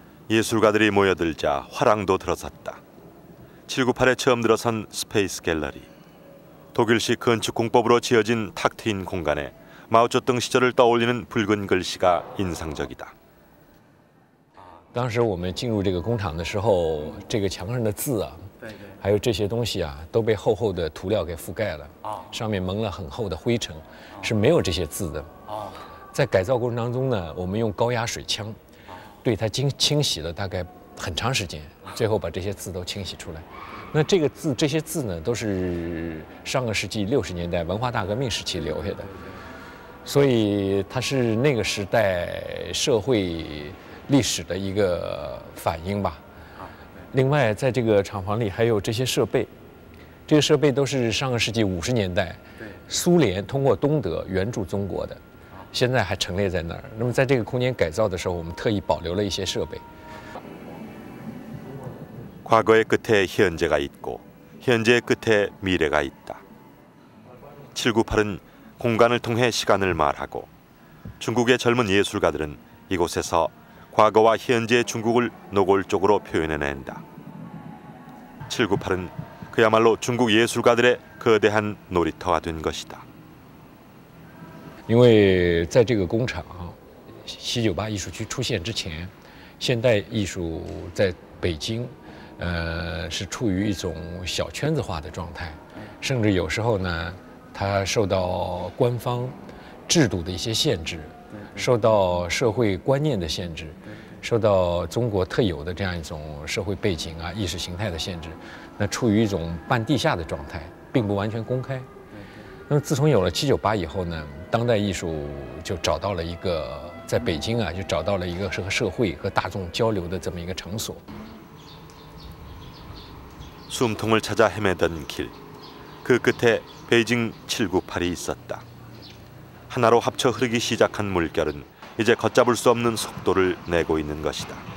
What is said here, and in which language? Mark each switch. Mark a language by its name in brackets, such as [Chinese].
[Korean] 예술가들이 모여들자 화랑도 들어섰다. 798에 처음 들어선 스페이스 갤러리. 독일식 건축 공법으로 지어진 탁 트인 공간에 마오쩌둥 시절을 떠올리는 붉은 글씨가 인상적이다. [Chinese] 当时我们进入这个工厂的时候，这个墙上的字啊，还有这些东西啊，都被厚厚的涂料给覆盖了，上面蒙了很厚的灰尘，是没有这些字的。在改造过程当中呢，我们用高压水枪对它清洗了大概很长时间，最后把这些字都清洗出来。那这些字呢，都是上个世纪60年代文化大革命时期留下的，所以它是那个时代社会历史的一个反映吧。另外，在这个厂房里还有这些设备，这个设备都是上个世纪50年代苏联通过东德援助中国的，现在还陈列在那儿。那么在这个空间改造的时候，我们特意保留了一些设备。 [Korean] 과거의 끝에 현재가 있고 현재의 끝에 미래가 있다. 798은 공간을 통해 시간을 말하고 중국의 젊은 예술가들은 이곳에서 과거와 현재의 중국을 노골적으로 표현해낸다. 798은 그야말로 중국 예술가들의 거대한 놀이터가 된 것이다. [Chinese] 因为在这个工厂西九八艺术区出现之前，现代艺术在北京，是处于一种小圈子化的状态，甚至有时候呢，它受到官方制度的一些限制，受到社会观念的限制，受到中国特有的这样一种社会背景啊、意识形态的限制，那处于一种半地下的状态，并不完全公开。那么自从有了798以后呢，当代艺术就找到了一个在北京啊，就找到了一个和社会和大众交流的这么一个场所。 [Korean] 숨통을 찾아 헤매던 길, 그 끝에 베이징 798이 있었다. 하나로 합쳐 흐르기 시작한 물결은 이제 걷잡을 수 없는 속도를 내고 있는 것이다.